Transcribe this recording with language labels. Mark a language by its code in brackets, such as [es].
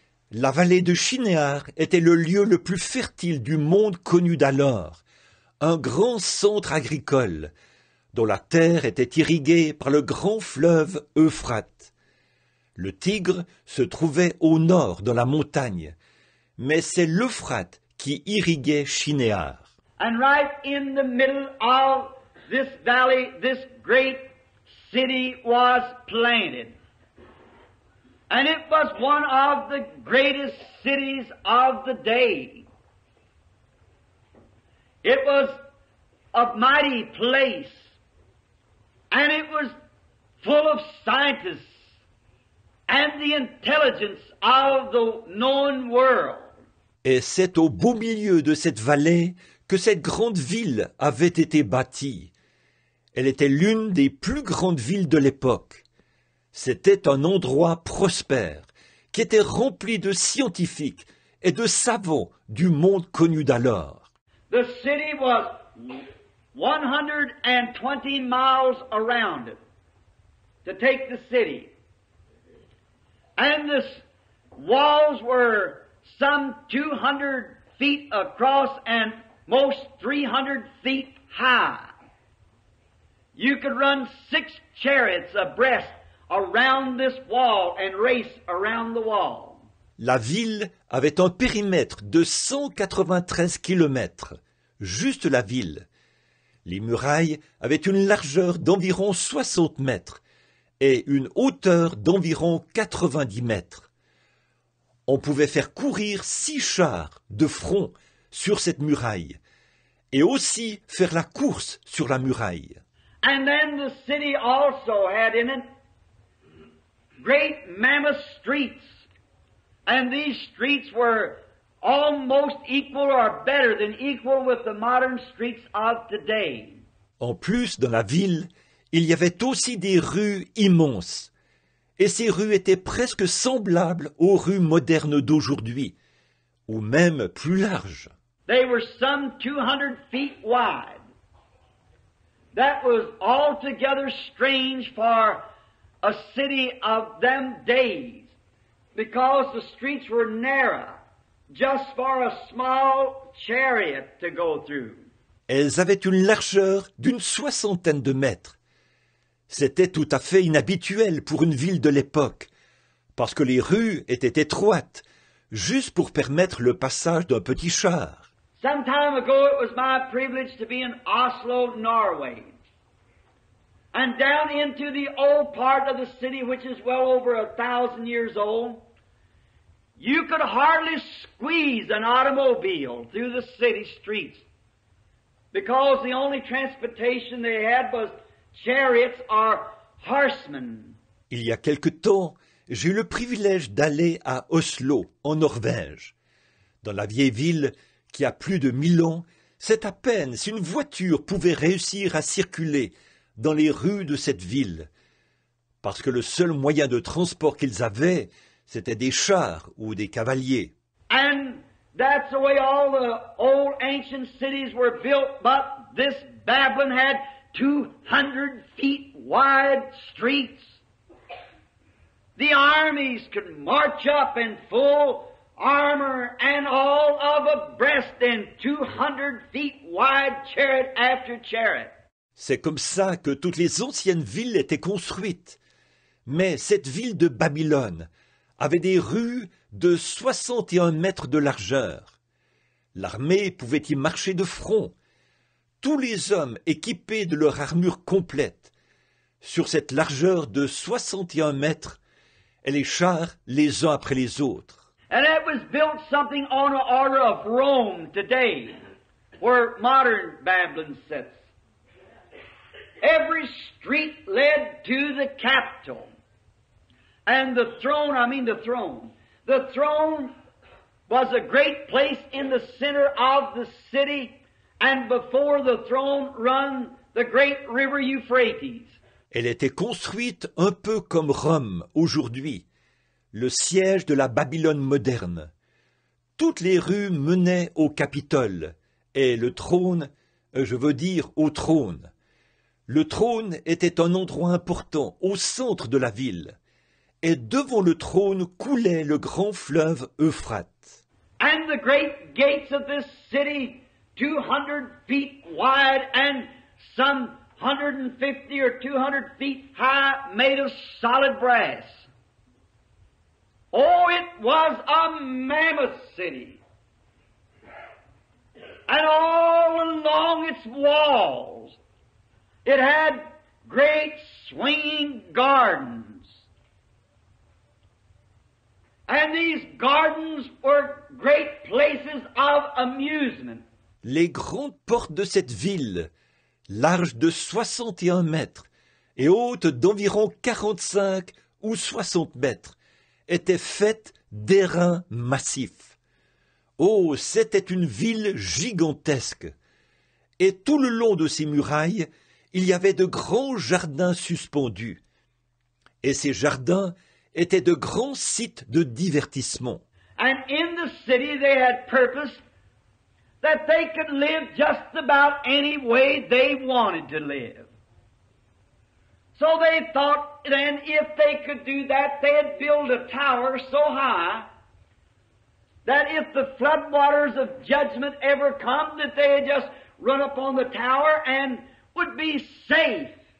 [fr] La vallée de Shinéar était le lieu le plus fertile du monde connu d'alors, un grand centre agricole, dont la terre était irriguée par le grand fleuve Euphrate. Le Tigre se trouvait au nord dans la montagne, mais c'est l'Euphrate qui irriguait Shinéar. [en] And right in the middle of this valley, this great city was planted. And it was one of the greatest cities of the day. It was a mighty place. And it was full of scientists and the intelligence of the known world. [fr] Et c'est au beau milieu de cette vallée que cette grande ville avait été bâtie. Elle était l'une des plus grandes villes de l'époque. C'était un endroit prospère, qui était rempli de scientifiques et de savants du monde connu d'alors. [en] The city was 120 miles around it to take the city. And the walls were some 200 feet across and most 300 feet high. You could run 6 chariots abreast around this wall and race around the wall. [fr] La ville avait un périmètre de 193 kilomètres, juste la ville. Les murailles avaient une largeur d'environ 60 mètres et une hauteur d'environ 90 mètres. On pouvait faire courir 6 chars de front sur cette muraille et aussi faire la course sur la muraille. [en] And then the city also had in it great mammoth streets. And these streets were almost equal or better than equal with the modern streets of today. [fr] En plus, dans la ville, il y avait aussi des rues immenses. Et ces rues étaient presque semblables aux rues modernes d'aujourd'hui, ou même plus larges. [en] They were some 200 feet wide. That was altogether strange for a city of them days, because the streets were narrow, just for a small chariot to go through. [fr] Elles avaient une largeur d'une 60aine de mètres. C'était tout à fait inhabituel pour une ville de l'époque, parce que les rues étaient étroites, juste pour permettre le passage d'un petit char. [en] Some time ago it was my privilege to be in Oslo, Norway. And down into the old part of the city, which is well over 1,000 years old, you could hardly squeeze an automobile through the city streets because the only transportation they had was chariots or horsemen. [fr] Il y a quelque temps, j'ai eu le privilège d'aller à Oslo, en Norvège. Dans la vieille ville qui a plus de 1000 ans, c'est à peine si une voiture pouvait réussir à circuler dans les rues de cette ville, parce que le seul moyen de transport qu'ils avaient, c'était des chars ou des cavaliers. [en] And that's the way all the old ancient cities were built, but this Babylon had 200 feet wide streets. The armies could march up in full armor and all of abreast in 200 feet wide chariot after chariot. [fr] C'est comme ça que toutes les anciennes villes étaient construites. Mais cette ville de Babylone avait des rues de 61 mètres de largeur. L'armée pouvait y marcher de front. Tous les hommes équipés de leur armure complète. Sur cette largeur de 61 mètres, et les chars les uns après les autres. [en] And it was built something on the order of Rome today, where modern Babylon sits. Every street led to the capital. And the throne was a great place in the center of the city, and before the throne run the great river Euphrates. [fr] Elle était construite un peu comme Rome aujourd'hui, le siège de la Babylone moderne. Toutes les rues menaient au Capitole, et le trône, je veux dire au trône. Le trône était un endroit important au centre de la ville, et devant le trône coulait le grand fleuve Euphrate. [en] And the great gates of this city, 200 feet wide and some 150 or 200 feet high, made of solid brass. Oh, it was a mammoth city. And all along its walls, it had great swinging gardens. And these gardens were great places of amusement. [fr] Les grandes portes de cette ville, larges de 61 mètres et hautes d'environ 45 ou 60 mètres, étaient faites d'airain massif. Oh, c'était une ville gigantesque. Et tout le long de ces murailles, il y avait de grands jardins suspendus. Et ces jardins étaient de grands sites de divertissement. [en] And in the city they had purposed that they could live just about any way they wanted to live. So they thought then if they could do that, they'd build a tower so high that if the floodwaters of judgment ever come, that they'd just run up on the tower and would be safe.